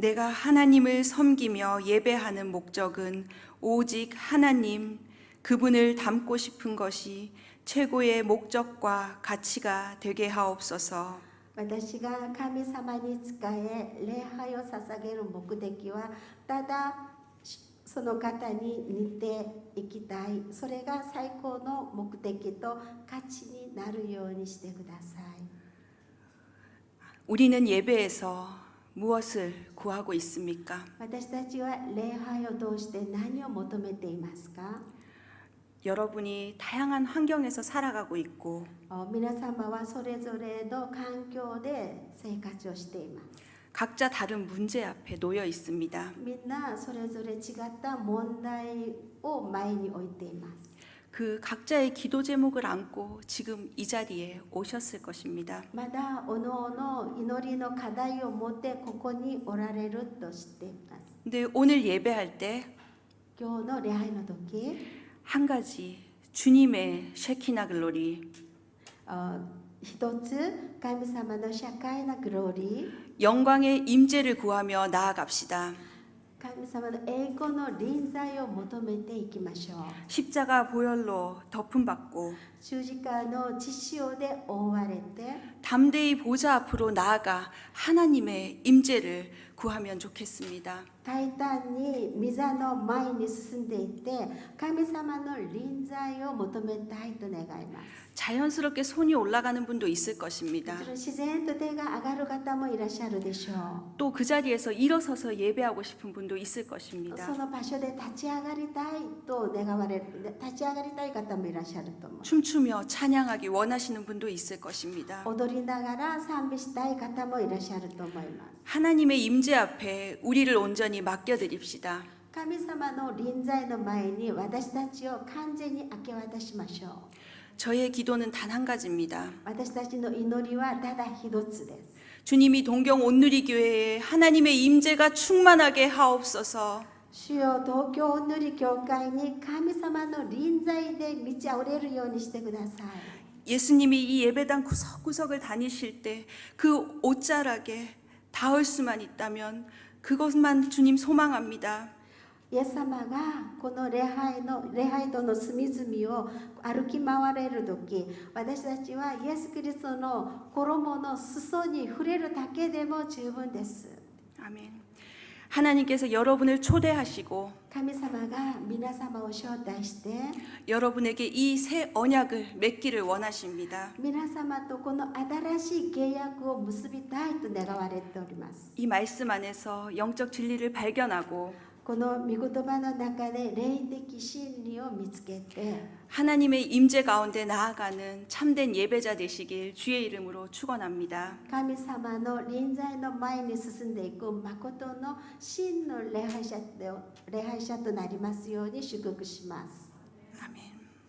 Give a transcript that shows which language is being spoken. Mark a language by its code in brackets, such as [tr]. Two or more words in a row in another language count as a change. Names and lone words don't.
[ko] 내가 하나님을 섬기며 예배하는 목적은 오직 하나님, 그분을 닮고 싶은 것이 최고의 목적과 가치가 되게 하옵소서. [ja] 私が神様に仕え礼拝を捧げる目的はただその方に似ていきたい。それが最高の目的と価値になるようにしてください。 [ko] 우리는 예배에서 무엇을 구하고 있습니까? [ja] 私たちは礼拝を通して何を求めていますか？ [ko] 여러분이 다양한 환경에서 살아가고 있고 [ja] 皆様はそれぞれの環境で生活をしています。 [ko] 각자 다른 문제 앞에 놓여 있습니다. [ja] みんなそれぞれ違った問題を前に置いています。 [ko] 그 각자의 기도 제목을 안고 지금 이 자리에 오셨을 것입니다. [ja] まだおのおの祈りの課題を持ってここにおられると知っています。 [ko] 근데 오늘 예배할 때 [ja] 今日の礼拝の時、 [ko] 한 가지 주님의 [en] shekinah glory [ja] 一つ神様の社会なグローリー、 [ko] 영광의 임재를 구하며 나아갑시다. [ja] 神様の栄光の臨在を求めていきましょう。 [ko] 십자가 보혈로 덮음받고 [ja] 十字架の血潮で覆われて [ko] 담대히 보좌 앞으로 나아가 하나님의 임재를 구하면 좋겠습니다. [ja] 大胆に御座の前に進んでいって神様の臨在を求めたいと願います。 [ko] 자연스럽게 손이 올라가는 분도 있을 것입니다. [ja] 自然と手が上がる方もいらっしゃるでしょう。 [ko] 또 그 자리에서 일어서서 예배하고 싶은 분도 있을 것입니다. [ja] その場所で立ち上がりたいと願われる、立ち上がりたい方もいらっしゃると思う。 [ko] 춤추며 찬양하기 원하시는 분도 있을 것입니다. [ja] 踊りながら賛美したい方もいらっしゃると思います。 [ko] 하나님의 임재 앞에 우리를 온전히 맡겨드립시다. [ja] 神様の臨在の前に私たちを完全に明け渡しましょう。 [ko] 저의 기도는 단 한 가지입니다. [ja] 私たちの祈りはただ一つです。 [ko] 주님이 동경 온누리 교회에 하나님의 임재가 충만하게 하옵소서. [ja] 主よ、東京おぬり教会に神様の臨在で満ち溢れるようにしてください。 [ko] 예수님이 이 예배당 구석구석을 다니실 때 그 옷자락에 닿을 수만 있다면 그것만 주님 소망합니다. [ja] イエス様がこの礼拝堂の隅々を歩き回れる時、私たちはイエス・キリストの衣の裾に触れるだけでも十分です。 [ko] 아멘. 하나님께서 여러분을 초대하시고 [ja] 神様が皆様を招待して [ko] 여러분에게 이 새 언약을 맺기를 원하십니다. [ja] 皆様とこの新しい契約を結びたいと願われております。 [ko] 이 말씀 안에서 영적 진리를 발견하고 [ja] この御言葉の中で霊的真理を見つけて [ko] 하나님의 임재 가운데 나아가는 참된 예배자 되시길 주의 이름으로 축원합니다. [ja] 神様の臨在の前に進んでいく誠の真の礼拝者となりますように祝福します。 [ko] 아멘.